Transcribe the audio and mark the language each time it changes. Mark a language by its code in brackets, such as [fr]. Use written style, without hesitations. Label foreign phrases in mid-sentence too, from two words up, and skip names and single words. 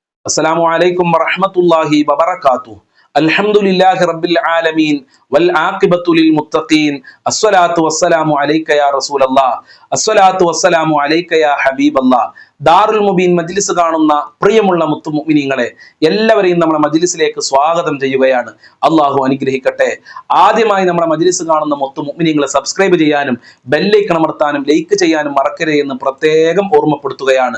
[ar] السلام عليكم ورحمة الله وبركاته. الحمد لله رب العالمين والعاقبة للمتقين. الصلاة والسلام عليك يا رسول الله. الصلاة والسلام عليك يا حبيب الله. [ml] ദാറുൽ മുബീൻ മജ്ലിസ് കാണുന്ന പ്രിയമുള്ള മുത്തുമുഅ്മിനീങ്ങളെ, എല്ലാവരെയും നമ്മുടെ മജ്ലിസിലേക്ക് സ്വാഗതം ചെയ്യുകയാണ്. അള്ളാഹു അനുഗ്രഹിക്കട്ടെ. ആദ്യമായി നമ്മുടെ മജ്ലിസ് കാണുന്ന മുത്തുമുഅ്മിനീങ്ങളെ സബ്സ്ക്രൈബ് ചെയ്യാനും ബെല്ലൈക്കൺ അമർത്താനും ലൈക്ക് ചെയ്യാനും മറക്കരുത് എന്ന് പ്രത്യേകം ഓർമ്മപ്പെടുത്തുകയാണ്.